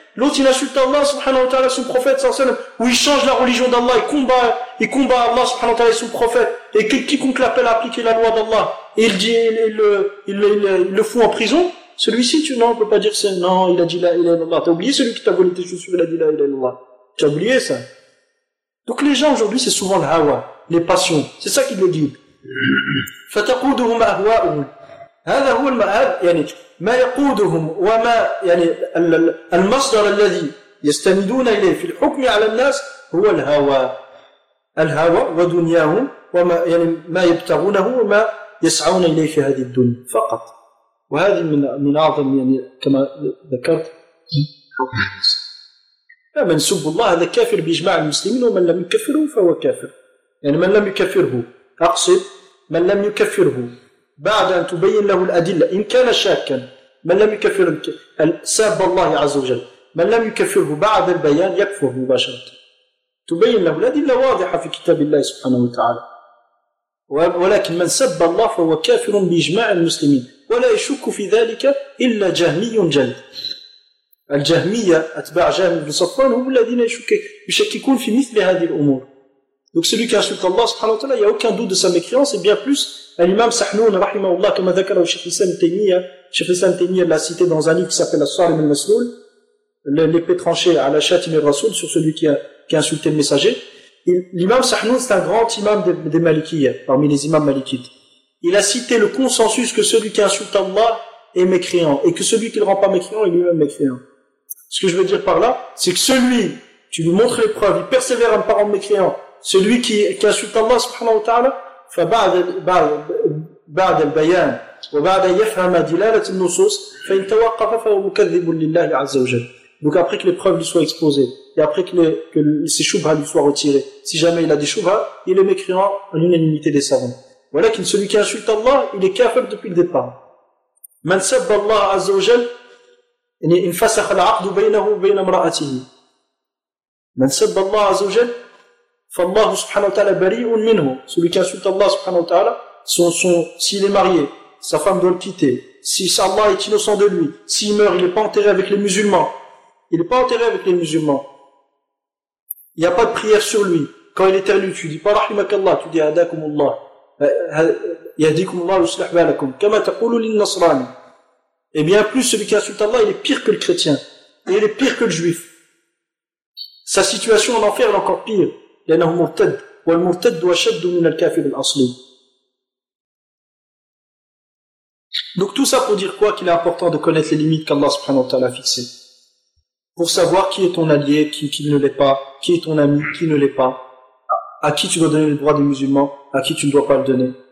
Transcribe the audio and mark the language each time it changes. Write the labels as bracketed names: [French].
[French] L'autre, il insulte Allah, subhanahu wa ta'ala, son prophète, sallallahu alayhi wa sallam, où il change la religion d'Allah, et combat Allah, subhanahu wa ta'ala, son prophète, et quiconque l'appelle à appliquer la loi d'Allah, et il dit, il le fout en prison. Celui-ci, tu, non, on peut pas dire, c'est, non, il a dit la ilaha illallah. T'as oublié celui qui t'a volé tes chaussures, il a dit la ilaha illallah. T'as oublié ça. Donc les gens aujourd'hui, c'est souvent le hawa, les passions. C'est ça qu'ils le disent. [Arabic] فتقودهم أهواؤهم هذا هو المآب يعني ما يقودهم وما يعني المصدر الذي يستندون إليه في الحكم على الناس هو الهوى الهوى ودنياهم وما يعني ما يبتغونه وما يسعون إليه في هذه الدنيا فقط وهذه من أعظم يعني كما ذكرت من سب الله هذا كافر بإجماع المسلمين ومن لم يكفره فهو كافر يعني من لم يكفره أقصد من لم يكفره بعد أن تبين له الأدلة إن كان شاكا من لم يكفر ساب الله عز وجل من لم يكفره بعد البيان يكفر مباشرة تبين له الأدلة واضحة في كتاب الله سبحانه وتعالى ولكن من سب الله فهو كافر بإجماع المسلمين ولا يشك في ذلك إلا جهمي جل الجهمية أتباع جهم بن صفوان هم الذين يشككون في مثل هذه الأمور. [French] Donc celui qui insulte Allah subhanahu wa ta'ala, il n'y a aucun doute de sa mécréance, et bien plus, l'imam Sahnoun, rahimahullah, comme a dhakara au Cheikh Hussain Taymiyyah l'a cité dans un livre qui s'appelle As-Sarim al-Masloul, l'épée tranchée à la châtim al-Rasoul, sur celui qui a insulté le messager. L'imam Sahnoun, c'est un grand imam des Malikiyyah, parmi les imams Malikites. Il a cité le consensus que celui qui insulte Allah est mécréant, et que celui qui ne le rend pas mécréant est lui-même mécréant. Ce que je veux dire par là, c'est que celui, tu lui montres les preuves, il persévère à ne pas rendre mécréant. Celui qui insulte Allah subhanahu wa ta'ala, [Arabic] فبعد البيان وبعد أن يفهم دلالة النصوص فإن توقف فهو مكذب لله عز وجل. [French] Donc après que les preuves lui soient exposées, et après que ses choubhas lui soient retirés, si jamais il a des choubhas, il est mécréant à l'unanimité des savants. Voilà que celui qui insulte Allah, il est kafir depuis le départ. [Arabic] من سب الله عز وجل إن فسخ العقد بينه وبين امرأته. من سب الله عز وجل فالله سبحانه وتعالى بريء منه. [French] Celui qui insulte Allah سبحانه وتعالى, s'il est marié, sa femme doit le quitter. Si Allah est innocent de lui, s'il meurt, il n'est pas enterré avec les musulmans. Il n'est pas enterré avec les musulmans. Il n'y a pas de prière sur lui. Quand il est éternu, tu ne dis pas [Arabic] رحمك الله, [French] tu dis [Arabic] هداكم الله. يهديكم الله ويصلح بالكم. كما تقول للنصراني. [French] Et bien plus, celui qui insulte Allah, il est pire que le chrétien. Et il est pire que le juif. Sa situation en enfer est encore pire. [Arabic] لأنه مرتد والمرتد أشد من الكافر الأصلي. [French] Donc tout ça pour dire quoi? Qu'il est important de connaître les limites qu'Allah subhanahu wa ta'ala a fixées. Pour savoir qui est ton allié, qui ne l'est pas, qui est ton ami, qui ne l'est pas, à qui tu dois donner le droit des musulmans, à qui tu ne dois pas le donner.